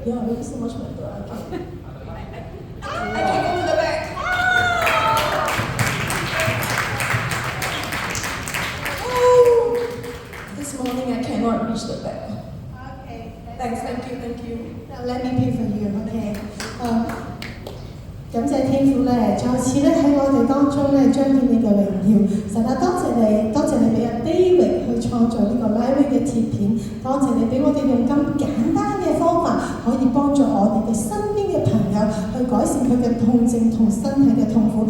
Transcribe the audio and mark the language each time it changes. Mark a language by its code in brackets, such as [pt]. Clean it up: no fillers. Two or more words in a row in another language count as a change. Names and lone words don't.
[en] Yeah, really so much better. Okay. I can go to the back. Oh, this morning I cannot reach the back. Okay. Thanks, thank you. Now let me pay for you, okay? [yue] 感謝天父咧，再次咧喺我哋當中咧彰顯你嘅榮耀。神啊，多謝你俾阿 David 去創造呢個 Lifewave 嘅貼片，多謝你俾我哋用咁簡單嘅方法，可以幫助我哋嘅身邊嘅朋友去改善佢嘅痛症同身體嘅痛苦。